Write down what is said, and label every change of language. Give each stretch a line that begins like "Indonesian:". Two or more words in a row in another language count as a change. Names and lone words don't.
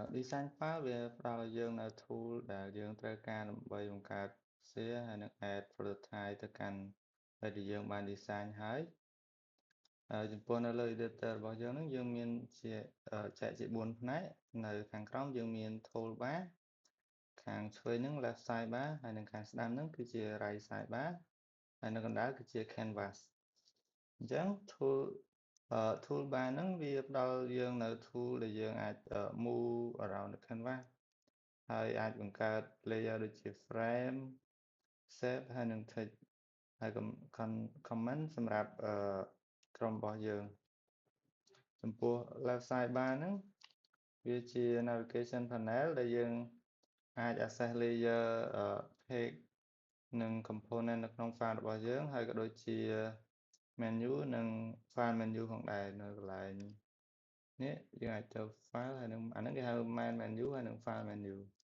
English: design file
Khmer: វាផ្ដល់ឲ្យយើងនៅ tool ដែលយើងត្រូវការដើម្បីបង្កើត share ហើយនិង
English: add prototype
Khmer: ទៅកាន់ពេលដែលយើងបាន design ហើយចំពោះនៅលើ editor របស់យើងហ្នឹងយើងមានជាចែកជា4ផ្នែកនៅខាងក្រោមយើងមាន toolbar ខាងឆ្វេង ហ្នឹង
English: left sidebar
Khmer: ហើយនិងខាងស្ដាំហ្នឹងគឺជា
English: right sidebar
Khmer: ហើយនៅកណ្ដាលគឺជា canvas អញ្ចឹង toolbar ហ្នឹងវាផ្ដល់យើង នៅ tool ដែលយើងអាច
English: move around the canvas
Khmer: ហើយអាចបង្កើត layer ដូចជា frame shape ហើយនិង text ហើយ comment សម្រាប់ក្រុមរបស់យើងចំពោះ left sidebar ហ្នឹងវាជា
English: navigation panel
Khmer: ដែលយើងអាច
English: access layer text
Khmer: និង component នៅក្នុង file របស់យើងហើយក៏ដូចជា menu និង
English: file menu
Khmer: ផងដែរនៅកន្លែងនេះយើងអាចទៅ file ហើយនឹងអាហ្នឹងគេហៅ
English: main menu
Khmer: ហើយនិង
English: file menu